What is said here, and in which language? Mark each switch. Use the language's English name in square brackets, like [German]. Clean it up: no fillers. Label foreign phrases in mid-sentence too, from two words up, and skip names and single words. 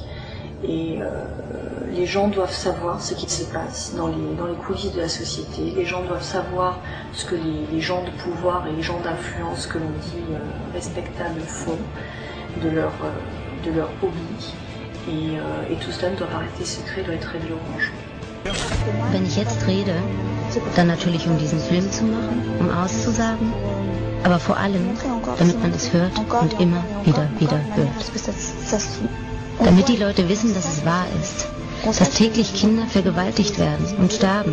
[French] Et les gens doivent savoir ce qui se passe dans les coulisses de la société. Les gens doivent savoir ce que les gens de pouvoir et les gens d'influence que l'on dit respectables font de leur hobby. Et tout cela ne doit pas rester secret, doit être révélé aux gens. [German] Wenn ich jetzt rede, dann natürlich diesen Film zu machen, auszusagen, aber vor allem, damit man es hört und immer wieder hört. Damit die Leute wissen, dass es wahr ist, dass täglich Kinder vergewaltigt werden und sterben.